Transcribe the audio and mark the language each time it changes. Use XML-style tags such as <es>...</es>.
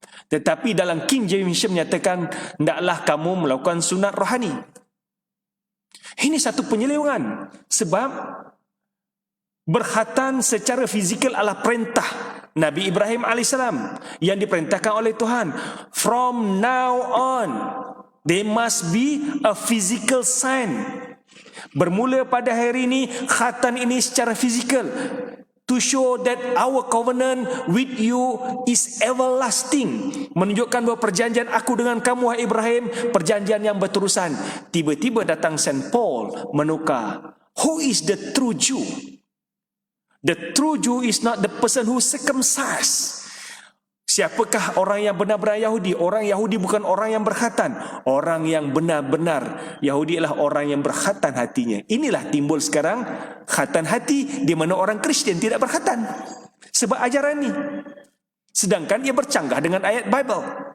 <ms>Tetapi dalam King James Version menyatakan, hendaklah kamu melakukan sunat rohani. Ini satu penyelewengan. Sebab berkhatan secara fizikal adalah perintah Nabi Ibrahim AS yang diperintahkan oleh Tuhan.</ms> <en>From now on, there must be a physical sign.</en> <ms>Bermula pada hari ini, khatan ini secara fizikal.</ms> <en>To show that our covenant with you is everlasting.</en> <ms>Menunjukkan bahawa perjanjian aku dengan kamu, wahai Ibrahim, perjanjian yang berterusan. Tiba-tiba datang Saint Paul menukar.</ms> <en>Who is the true Jew? The true Jew is not the person who circumcised.</en> <ms>Siapakah orang yang benar-benar Yahudi? Orang Yahudi bukan orang yang berkhatan. Orang yang benar-benar Yahudi adalah orang yang berkhatan hatinya. Inilah timbul sekarang khatan hati, di mana orang Kristian tidak berkhatan sebab ajaran ini. Sedangkan ia bercanggah dengan ayat Bible.</ms>